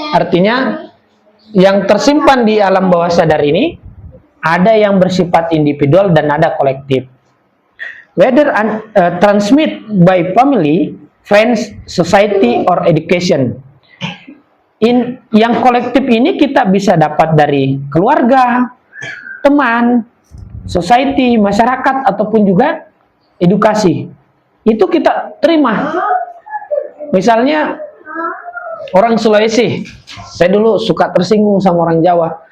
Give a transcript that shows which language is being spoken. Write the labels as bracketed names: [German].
[Indonesian] Artinya yang tersimpan di alam bawah sadar ini ada yang bersifat individual dan ada kolektif. [English] Whether transmit by family, friends, society, or education. [Indonesian] Yang kolektif ini kita bisa dapat dari keluarga, teman, society, masyarakat, ataupun juga edukasi. Itu kita terima. Misalnya orang Sulawesi, saya dulu suka tersinggung sama orang Jawa.